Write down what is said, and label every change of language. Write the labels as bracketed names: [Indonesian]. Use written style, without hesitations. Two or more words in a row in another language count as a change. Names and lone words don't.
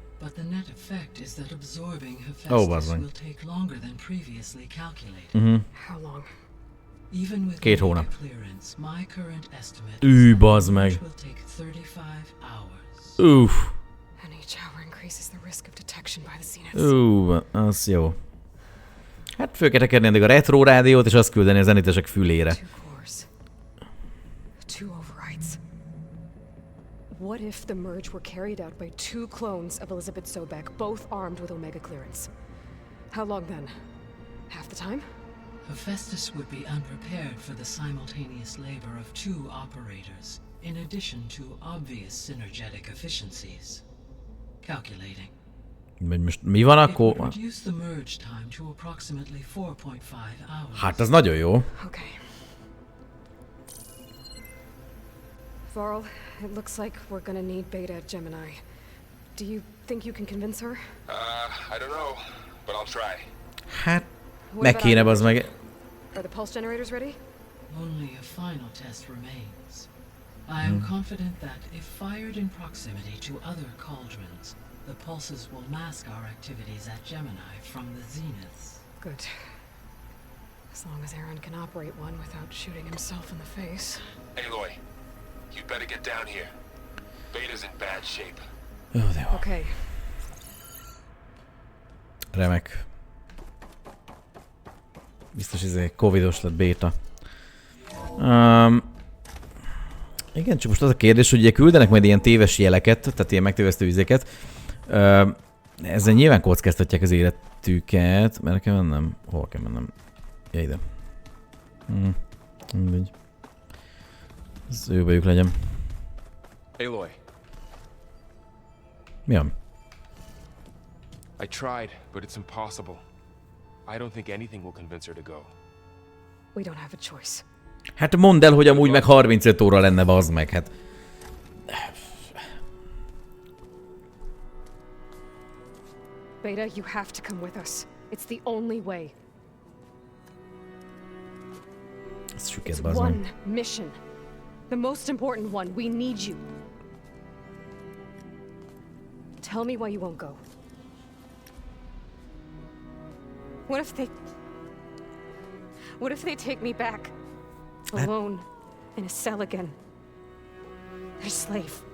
[English] But the net effect is that absorbing Hephaestus will take longer than previously calculated. How long? Even with [Hungarian] 2 hónap. [English] clearance, my current estimate [Hungarian] Bazd meg. [English] will take 35 hours. And each hour increases the risk of detection by the Zeniths. [Hungarian] Az jó. Hát föl kell tekerni addig a retro rádiót, és azt küldeni a zenitesek fülére. [English] 2 cores. 2 overrides. What if the merge were carried out by 2 clones of Elizabeth Sobek, both armed with Omega clearance? How long then? Half the time? Hephaestus would be unprepared for the simultaneous labor of 2 operators, in addition to obvious synergetic efficiencies. Calculating. [Hungarian] Most mi van [English] It [Hungarian] akkor? [English] would reduce the merge time to approximately 4.5 hours. [Hungarian] Hát az nagyon jó. [English] Okay. Varl, it looks like we're gonna need Beta at Gemini. Do you think you can convince her? I don't know, but I'll try. [Hungarian] Hát, [English] What [Hungarian] meg [English] about [Hungarian] kéne, [English] our [Hungarian] bazd meg. [English] Are the pulse generators ready? Only a final test remains. I am confident that if fired in proximity to other cauldrons, the pulses will mask our activities at Gemini from the zeniths. Good. As long as Aaron can operate one without shooting himself in the face. Aloy, you better get down here. Beta's in bad shape. [Hungarian] Jó, de jó. Okay. Remek. Biztos ez covidos lett béta. Igen, csak most az a kérdés, hogy ugye küldenek majd ilyen téves jeleket, tehát ilyen megtévesztő üzéket. Ezzel nyilván kockáztatják az életüket, mert kell mennem. Hol kell mennem? Ja, ide. Mindegy. Az ő bajuk legyen. Aloy, Mi van? [English] I tried, but it's impossible. I don't think anything will convince her to go. We don't have a choice. [Hungarian] Hát mondd el, hogy amúgy meg 35 óra lenne, bazd meg, hát. [English] Beta, you have to come with us. It's the only way. [Hungarian] Ez süket, [English] It's [Hungarian] bazd meg. [English] one mission. The most important one. We need you. Tell me why you won't go. What if they take me back? Alone. In a cell again. Their slave.